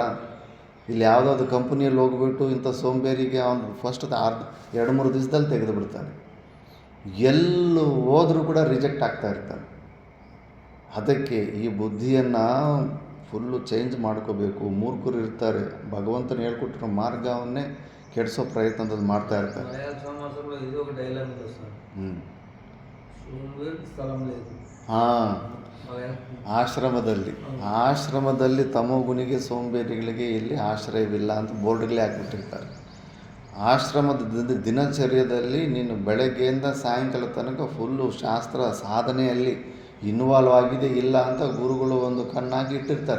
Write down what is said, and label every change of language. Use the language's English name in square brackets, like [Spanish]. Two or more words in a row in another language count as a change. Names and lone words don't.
[Kannada] ಇಲ್ಲಿ ಯಾವುದಾದ್ರು ಕಂಪ್ನಿಯಲ್ಲಿ ಹೋಗ್ಬಿಟ್ಟು ಇಂಥ ಸೋಂಬೇರಿಗೆ ಅವನು ಫಸ್ಟ್ 2-3 ದಿವಸದಲ್ಲಿ ತೆಗೆದು ಬಿಡ್ತಾನೆ. ಎಲ್ಲೂ ಹೋದರೂ ಕೂಡ ರಿಜೆಕ್ಟ್ ಆಗ್ತಾ ಇರ್ತಾನೆ. ಅದಕ್ಕೆ ಈ ಬುದ್ಧಿಯನ್ನು [English] full change [Kannada] ಮಾಡ್ಕೋಬೇಕು. ಮೂರ್ಖರು ಇರ್ತಾರೆ, ಭಗವಂತನ ಹೇಳ್ಕೊಟ್ಟಿರೋ ಮಾರ್ಗವನ್ನೇ ಕೆಡಿಸೋ ಪ್ರಯತ್ನದಲ್ಲಿ ಮಾಡ್ತಾ ಇರ್ತಾರೆ. [Telugu] ఇది ఒక డైలాగ్ ఉంది సార్. స్థలం లేదు. [Kannada] ಹಾಂ, ಆಶ್ರಮದಲ್ಲಿ ತಮೋಗುಣಿಗೆ ಸೋಂಬೇರಿಗಳಿಗೆ ಇಲ್ಲಿ ಆಶ್ರಯವಿಲ್ಲ ಅಂತ ಬೋರ್ಡ್ಗಳೇ ಹಾಕ್ಬಿಟ್ಟಿರ್ತಾರೆ. ಆಶ್ರಮದ ದಿನಚರ್ಯದಲ್ಲಿ ನೀನು ಬೆಳಗ್ಗೆಯಿಂದ ಸಾಯಂಕಾಲ ತನಕ ಫುಲ್ಲು ಶಾಸ್ತ್ರ ಸಾಧನೆಯಲ್ಲಿ ಇನ್ವಾಲ್ವ್ ಆಗಿದೆ ಇಲ್ಲ ಅಂತ ಗುರುಗಳು ಒಂದು ಕಣ್ಣಾಗಿ ಇಟ್ಟಿರ್ತಾರೆ.